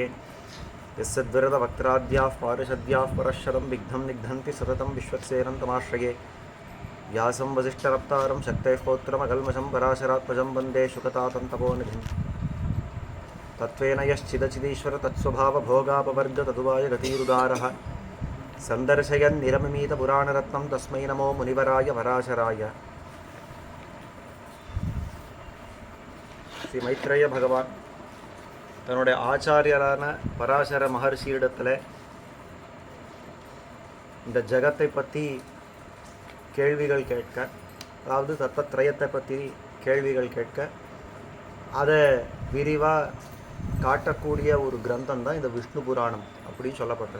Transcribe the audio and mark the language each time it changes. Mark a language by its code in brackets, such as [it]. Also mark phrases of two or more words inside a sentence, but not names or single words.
[sa] यस्यद्विरदवक्त्राद्याः पारिषद्याः परश्शरं विघ्नं निघ्नन्ति सततं विश्वक्सेनं तमाश्रये व्यासं वसिष्ठरप्तारं शक्तेः पौत्रमकल्मषं पराशरात्मजं वन्दे शुकतातन्तपोनिधिं तत्त्वेन यश्चिदचिदीश्वर तत्स्वभावभोगापवर्गतदुवाय गतिरुदारः सन्दर्शयन्निरमिमीतपुराणरत्नं तस्मै नमो मुनिवराय पराशराय. [ta] ஸ்ரீ மைத்ரேய பகவான் தன்னுடைய ஆச்சாரியரான பராசர மகர்ஷியிடத்தில் இந்த ஜகத்தை பற்றி கேள்விகள் கேட்க, அதாவது தத்தத்ரயத்தை பற்றி கேள்விகள் கேட்க, அதை விரிவாக காட்டக்கூடிய ஒரு கிரந்தம் தான் இந்த விஷ்ணு புராணம் அப்படின்னு சொல்லப்பட்டது.